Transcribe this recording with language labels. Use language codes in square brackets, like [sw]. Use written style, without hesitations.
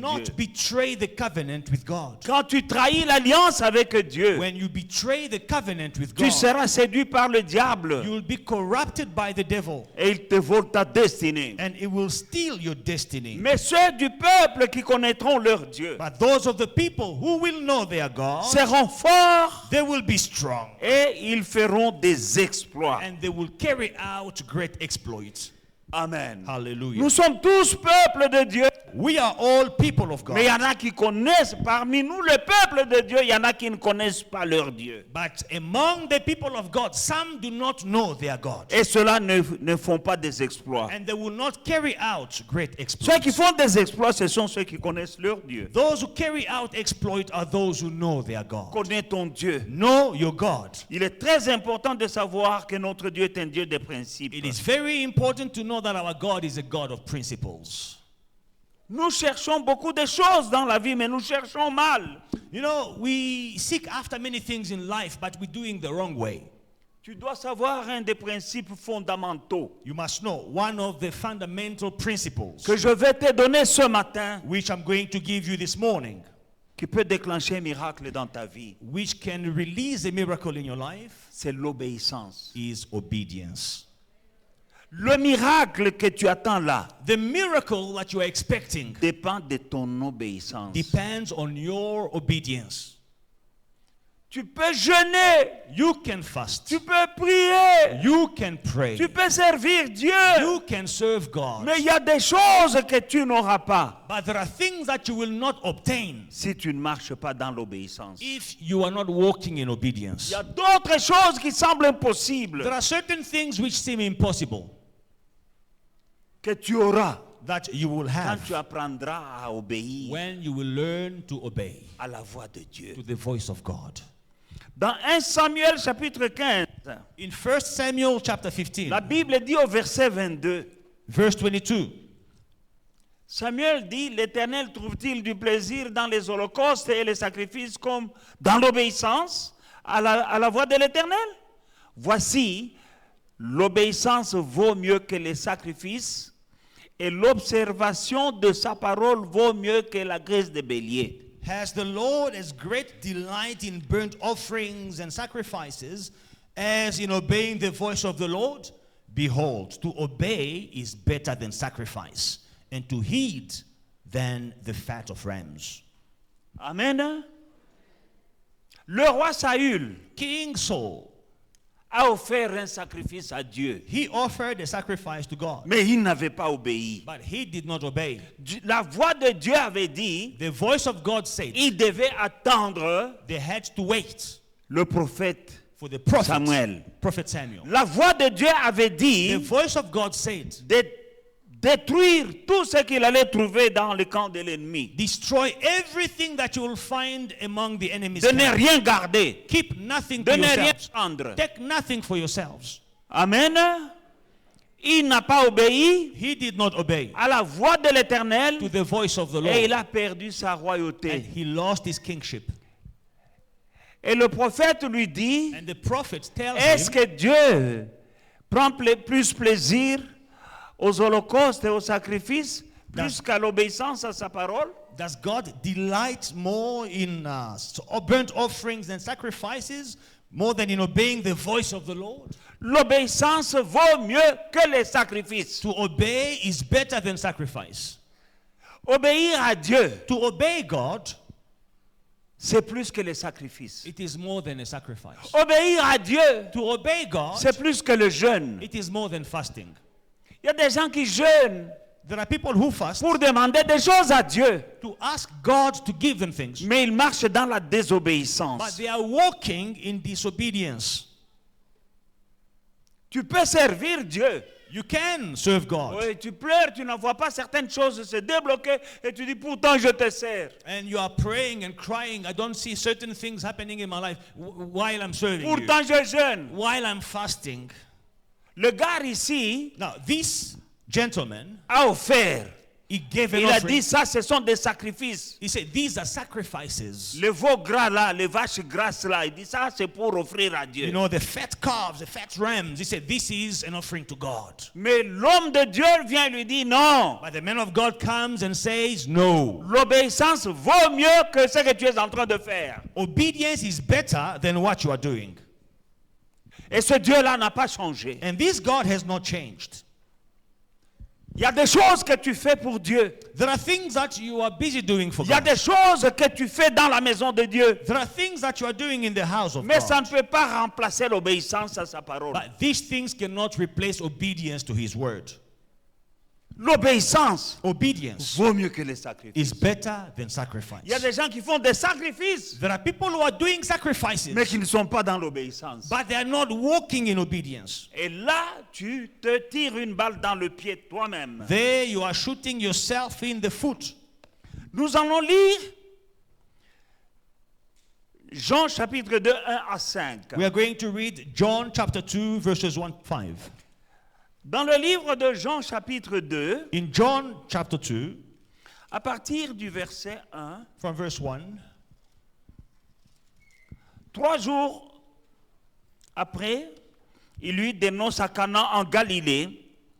[en] not betray the covenant with God. [fr] Quand tu trahis l'alliance avec Dieu, [en] When you betray the covenant with [fr] tu [en] God, [fr] seras séduit par le diable [en] you will be corrupted by the devil, [fr] et il te vole ta destinée. [en] and it will steal your destiny. [fr] Mais ceux du peuple qui connaîtront leur Dieu [en] But those of the people who will know their God, [fr] seront forts [en] they will be strong, [fr] et ils feront des exploits. [en] and they will carry out great exploits. Amen. Hallelujah. [fr] Nous sommes tous peuple de Dieu. [en] We are all people of God. [fr] Mais il y en a qui connaissent, parmi nous, le peuple de Dieu, il y en a qui ne connaissent pas leur Dieu. [en] But among the people of God, some do not know their God. [fr] Et ceux-là ne font pas des exploits. [en] And they will not carry out great [fr] Ceux [en] exploits. [fr] qui font des exploits, ce sont ceux qui connaissent leur Dieu. [en] Those who carry out exploit are those who know their God. [fr] Connais ton Dieu. [en] Know your God. [fr] Il est très important de savoir que notre Dieu est un Dieu de principes. [en] It is very important to know that our God is a God of principles. [fr] Nous cherchons beaucoup de choses dans la vie, mais nous cherchons mal. [en] You know, we seek after many things in life, but we're doing the wrong way. [fr] Tu dois savoir un des principes fondamentaux [en] You must know one of the fundamental principles [fr] que je vais te donner ce matin, [en] which I'm going to give you this morning, [fr] qui peut déclencher un miracle dans ta vie. [en] which can release a miracle in your life, [fr] C'est l'obéissance. [en] is obedience. [fr] Le miracle que tu attends là [en] The miracle that you are expecting [fr] dépend de ton obéissance. [en] depends on your obedience. [fr] Tu peux jeûner, [en] You can fast. [fr] tu peux prier, [en] You can pray. [fr] tu peux servir Dieu, [en] You can serve God. [fr] mais il y a des choses que tu n'auras pas [en] But there are things that you will not obtain [fr] si tu ne marches pas dans l'obéissance. [en] if you are not walking in [fr] Il [en] obedience. [fr] y a d'autres choses qui semblent impossibles [en] There are certain things which seem impossible [fr] que tu auras [en] that you will [fr] quand tu [en] have [fr] apprendras à obéir [en] when you will learn to obey [fr] à la voix de Dieu. [en] to the voice of God. [fr] Dans 1 Samuel chapitre 15, [en] In 1 Samuel chapter [fr] la [en] 15, [fr] Bible dit au verset 22, [en] verse 22, [fr] Samuel dit, l'Éternel trouve-t-il du plaisir dans les holocaustes et les sacrifices comme dans l'obéissance à la voix de l'Éternel? Voici, l'obéissance vaut mieux que les sacrifices et l'observation de sa parole vaut mieux que la graisse de bélier. [en] Has the Lord as great delight in burnt offerings and sacrifices as in obeying the voice of the Lord? Behold, to obey is better than sacrifice, and to heed than the fat of rams. [fr] Amen. Le roi Saül [en] King Saul, [fr] a offert un sacrifice à Dieu, [en] he offered a sacrifice to God, [fr] mais il n'avait pas obéi. [en] but he did not obey. [fr] La voix de Dieu avait dit, [en] The voice of God said [fr] il devait attendre [en] they had to wait [fr] le prophète [en] for the prophet [fr] Samuel. [en] Prophet Samuel. [fr] La voix de Dieu avait [en] The [fr] dit [en] voice of God said, [fr] de détruire tout ce qu'il allait trouver dans le camp de l'ennemi. [en] destroy everything that you will find among the enemy's [fr] De ne [en] camp. [fr] rien garder. [en] Keep nothing [fr] De [en] to [fr] ne rien [en] yourselves. [fr] prendre. [en] Take nothing for yourselves. [fr] Amen. Il n'a pas obéi [en] He did not obey [fr] à la voix de l'Éternel [en] to the voice of the [fr] et [en] Lord, [fr] il a perdu sa [en] and [fr] royauté. [en] he lost his kingship. [fr] Et le prophète lui dit, [en] And the prophet tells [fr] est-ce [en] him, [fr] que Dieu prend plus plaisir aux holocaustes et aux sacrifices plus qu'à l'obéissance à sa parole? [en] does God delight more in burnt offerings and sacrifices more than in obeying the voice of the Lord? [fr] L'obéissance vaut mieux que les sacrifices. [en] To obey is better than sacrifice. [fr] Obéir à Dieu, [en] To obey God, [fr] c'est plus que les sacrifices. [en] it is more than a sacrifice. [fr] Obéir à Dieu, [en] To obey God, [fr] c'est plus que le jeûne. [en] it is more than fasting. [fr] Il y a des gens qui jeûnent [en] There are people who fast [fr] pour demander des choses à Dieu, [en] to ask God to give them things, [fr] mais ils marchent dans la [en] but [fr] désobéissance. [en] they are walking in disobedience. [fr] Tu peux servir Dieu. [en] You can serve God, [fr] Oui, tu pleures, tu ne vois pas certaines choses se débloquer et tu dis pourtant je te sers. [en] and you are praying and crying. I don't see certain things happening in my life while I'm serving you, [fr] Pourtant je jeûne. [en] while I'm fasting. [fr] Le gars ici [en] Now, this gentleman, [fr] a offert. [en] he gave an [fr] Il a [en] offering. [fr] dit ça, ce sont des sacrifices. [en] He said, these are sacrifices. [fr] Le veau gras là, les vaches grasses là, il dit ça, c'est pour offrir à Dieu. [en] You know, the fat calves, the fat rams. He said, this is an offering to God. [fr] Mais l'homme de Dieu vient lui dire non. [en] But the man of God comes and says, no. [fr] L'obéissance vaut mieux que ce que tu es en train de faire. [en] Obedience is better than what you are doing. [fr] Et ce Dieu-là n'a pas changé. [en] And this God has not changed. [fr] Il y a des choses que tu fais pour Dieu. [en] There are things that you are busy doing for [fr] Il y a [en] God. [fr] des choses que tu fais dans la maison de Dieu. [en] There are things that you are doing in the house of [fr] Mais ça [en] God. [fr] ne peut pas remplacer l'obéissance à sa parole. [en] But these things cannot replace obedience to His word. [fr] L'obéissance [en] Obedience [fr] vaut mieux que les sacrifices. [en] is better than sacrifice. [fr] Il y a des gens qui font des sacrifices, [en] There are people who are doing sacrifices, [fr] mais qui ne sont pas dans l'obéissance. [en] but they are not walking in obedience. [fr] Et là, tu te tires une balle dans le pied toi-même. [en] There you are shooting yourself in the foot. [fr] Nous allons lire Jean chapitre 2, 1 à 5. [en] We are going to read John chapter 2 verses 1 to 5. [fr] Dans le livre de Jean chapitre 2, [en] In John chapter 2, [fr] à partir du verset 1, [en] from verse 1, [fr] 3 jours après, il lui dénonce à Cana en Galilée.